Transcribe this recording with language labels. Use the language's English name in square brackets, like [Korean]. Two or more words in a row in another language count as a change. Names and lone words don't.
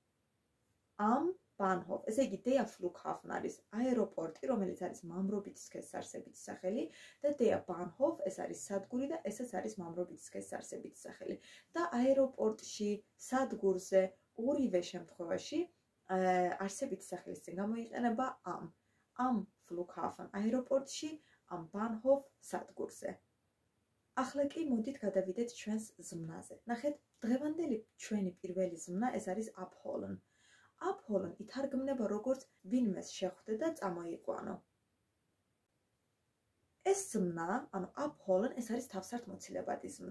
[German] Am Bahnhof. [Georgian] ესე იგი [German] der Flughafen [Georgian] არის აეროპორტი, რომელიც არის მამრობითი სქესსარსებითი სახელი და [German] der Bahnhof [Georgian] ეს არის სადგური და ესეც არის მამრობითი სქესსარსებითი სახელი. და აეროპორტში, სადგურზე ორივე შემთხვევაში არსებითი სახელის წინ გამოიყენება am. [German] Am Flughafen აეროპორტში, am Bahnhof სადგურზე. [Georgian] ახლა კი მოდით გადავიდეთ ჩვენს ზმნაზე. ნახეთ, დღევანდელი ჩვენი პირველი ზმნა ეს არის abholen. Abholen ითარგმნება როგორც ვინმეს შეხვდე და წამოიყვანო. ეს ზმნა, ანუ abholen ეს არის თავსართმოცილებადი ზმნა.